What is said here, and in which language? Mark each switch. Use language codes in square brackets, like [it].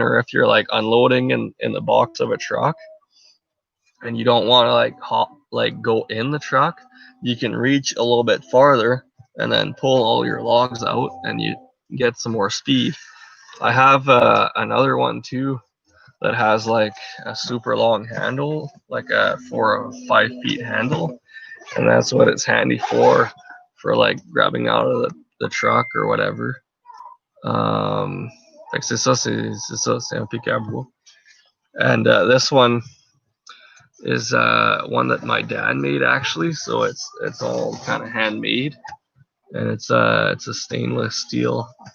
[en] Or if you're like unloading in the box of a truck and you don't want to like go in the truck, you can reach a little bit farther and then pull all your logs out and you get some more speed. I have another one too that has like a super long handle, like a 4 or 5 feet handle, and that's what it's handy for like grabbing out of the truck or whatever. [fr] Fait que c'est ça, c'est un pic à bois. [en] And this one is one that my dad made actually, so it's all kind of handmade, and it's a stainless steel.